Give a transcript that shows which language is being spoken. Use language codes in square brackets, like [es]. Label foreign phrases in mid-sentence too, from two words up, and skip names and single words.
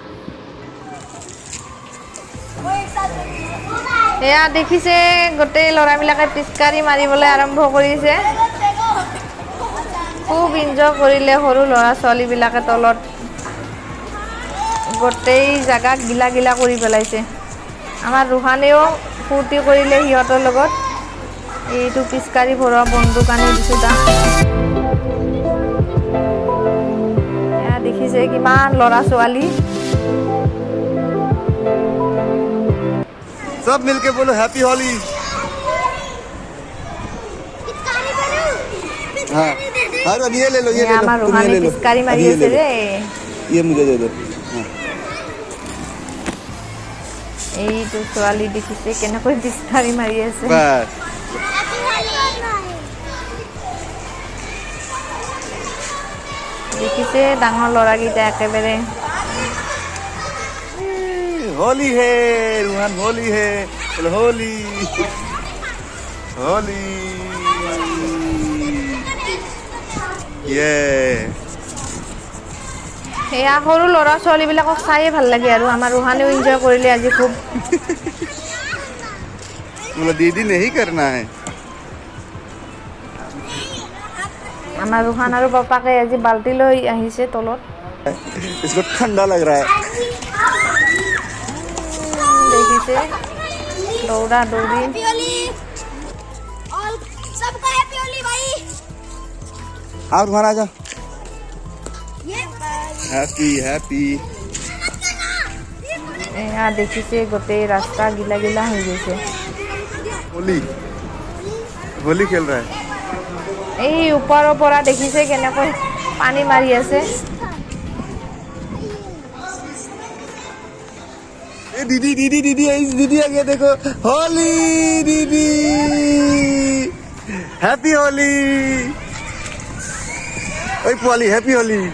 [as] এয়া দেখিছে গোটেই ল'ৰাবিলাকে পিচকাৰী মাৰিবলৈ আৰম্ভ কৰিছে, খুব এনজয় কৰিলে সৰু ল'ৰা ছোৱালীবিলাকে তলত, গোটেই জাগা গিলা গিলা কৰি পেলাইছে। আমাৰ ৰোহানেও ফূৰ্তি কৰিলে সিহঁতৰ লগত, এইটো পিচকাৰী ভৰোৱা বন্দুক আনি দিছোঁ তাক। এয়া দেখিছে কিমান ল'ৰা ছোৱালী। [hi] सब मिलके बोलो हैप्पी होली। हाँ अरे ये ले लो, ये ले लो, [as] আমাৰ [hi] तुम ये [as] ৰোহানে [hi] ले लो, [as] পিচকাৰী মাৰি [hi] अभी ये [as] আছে [hi] ले लो, [as] ৰে। [hi] ये मुझे दे दो। हाँ। [as] এইটো ছোৱালী দেখিছে কেনেকৈ পিচকাৰী মাৰি আছে। [hi] बस [as] দেখিছে ডাঙৰ ল'ৰাকেইটা একেবাৰে। [hi] होली है रूहान, होली है, बोलो होली होली। ये [as] সেয়া সৰু ল'ৰা ছোৱালীবিলাকক চায়ে ভাল লাগে, আৰু আমাৰ ৰোহানেও এনজয় কৰিলে আজি খুব। [hi] बोलो दीदी नहीं करना है। [as] আমাৰ ৰোহান আৰু পাপাকে আজি বাল্টি লৈ আহিছে তলত। [hi] इसको ठंडा लग रहा है। [as] দেখিছে দৌৰা দৌৰি। [hi] आओ रूहान आ जाओ। [en] happy happy. [as] এয়া দেখিছে গোটেই ৰাস্তা গিলা গিলা হৈ গৈছে। [hi] होली होली खेल रहा है। [as] এই ওপৰৰ পৰা দেখিছে কেনেকৈ পানী মাৰি আছে। [hi] ए दीदी दीदी दीदी दीदी आ गया, देखो होली दीदी, हैप्पी होली। ओए पुआली हैप्पी होली।